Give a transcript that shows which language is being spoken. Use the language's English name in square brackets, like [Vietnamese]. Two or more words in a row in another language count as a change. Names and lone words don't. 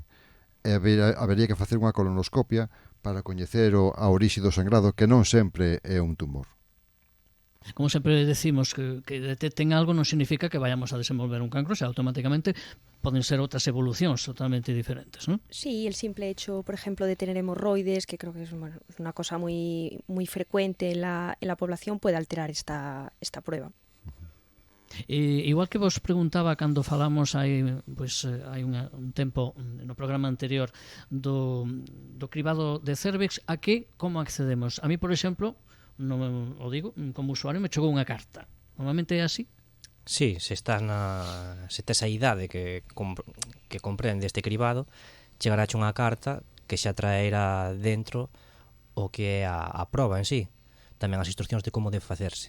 [Galician] Habería que facer unha colonoscopia para coñecer a orixe do sangrado, que non sempre é un tumor. Como sempre decimos, que detecten algo non significa que vayamos a desenvolver un cancro, xa automáticamente poden ser outras evolucións totalmente diferentes, non? [Spanish] Sí, el simple hecho, por ejemplo, de tener hemorroides, que creo que es una cosa muy frecuente en la población, puede alterar esta prueba. [Galician] Igual que vos preguntaba cando falamos hai un tempo no programa anterior do cribado de cervix, a que como accedemos? A mí, por exemplo, non o digo, como usuario me chegou unha carta. Normalmente é así? Sí, se tes a idade que comprende este cribado, chegará unha carta que xa traerá dentro o que é a proba en sí, tamén as instruccións de como debe facerse.